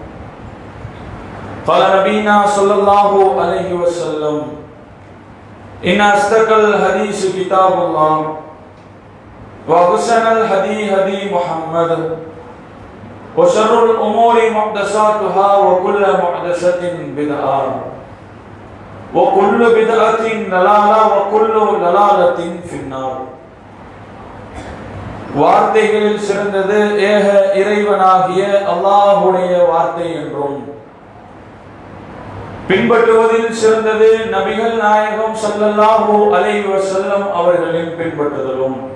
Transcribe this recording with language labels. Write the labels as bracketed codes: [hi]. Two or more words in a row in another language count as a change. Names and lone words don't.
[ar] قال نبينا صلى الله عليه وسلم: إن أصدق الحديث كتاب الله وأحسن الهدي هدي محمد وشر الأمور محدثاتها وكل محدثة بدعة وكل بدعة ضلالة وكل ضلالة في النار. [ta] வார்த்தைகளில் சிறந்தது ஏக இறைவனாகிய அல்லாஹ்வுடைய வார்த்தை என்றும், பின்பற்றுவதில் சிறந்தது நபிகள் நாயகம் [ar] صلى الله عليه وسلم [ta] அவர்களின் பின்பற்றுதலும்.